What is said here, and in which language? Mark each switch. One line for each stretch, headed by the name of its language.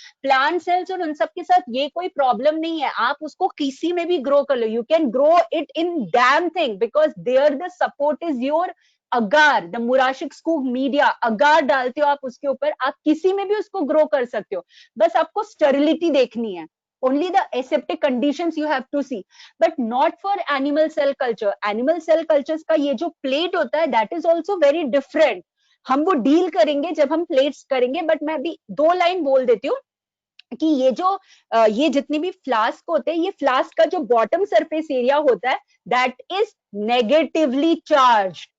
Hindi: Plant cells और उन सब के साथ ये कोई प्रॉब्लम नहीं है, आप उसको किसी में भी ग्रो कर लो.
English: You can grow it in damn thing because there the support is your agar, the Murashige Skoog media.
Hindi: अगार डालते हो आप उसके ऊपर, आप किसी में भी उसको ग्रो कर सकते हो. बस आपको स्टेरिलिटी देखनी है.
English: only the aseptic conditions you have to see, but not for animal cell culture. Animal cell cultures
Hindi: का ये जो plate होता है,
English: that is also very different.
Hindi: हम वो डील करेंगे जब हम प्लेट्स करेंगे, बट मैं अभी 2 लाइन बोल देती हूँ कि ये जितने भी फ्लास्क होते हैं, ये फ्लास्क का जो बॉटम सरफेस एरिया होता है,
English: That is negatively charge.